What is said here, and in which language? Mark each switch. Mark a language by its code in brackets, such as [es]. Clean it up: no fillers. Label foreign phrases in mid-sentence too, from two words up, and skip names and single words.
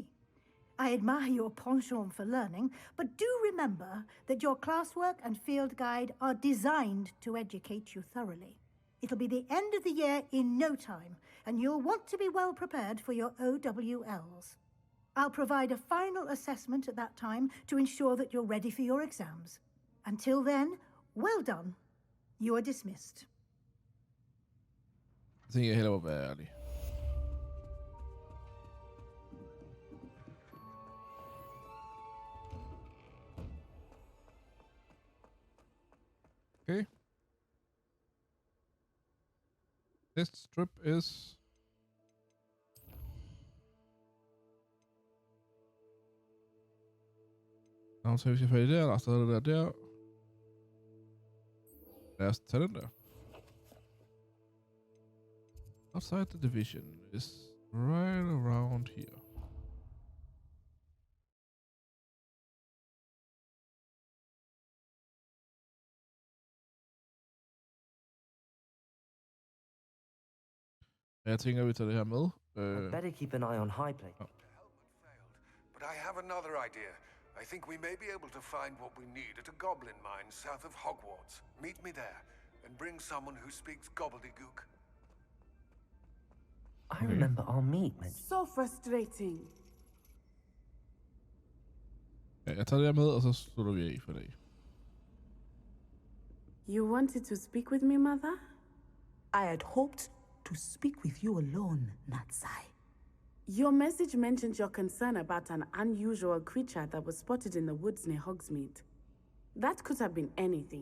[en] I admire your penchant for learning, but do remember that your classwork and field guide are designed to educate you thoroughly. It'll be the end of the year in no time, and you'll want to be well prepared for your OWLs. I'll provide a final assessment at that time to ensure that you're ready for your exams. Until then, well done. You are dismissed. [da] Jeg tænker, jeg hellere må være ærlig. Okay. [en] This strip is... [da] Så vi skal fat i der er stadig det der. Lad os tage den der. [en] Outside the division is right around here. [da] Jeg tænker, vi tager det her med. [en] Better keep an eye on high plate. Oh. But I have another idea. I think we may be able to find what we need at a goblin mine south of Hogwarts. Meet me there, and bring someone who speaks gobbledygook. I remember our meet. So frustrating. [da] Ja, jeg tager det her med, og så slutter vi af for dag. [en] You wanted to speak with me, Mother? I had hoped to speak with you alone, Natsai. Your message mentioned your concern about an unusual creature that was spotted in the woods near Hogsmeade. That could have been anything.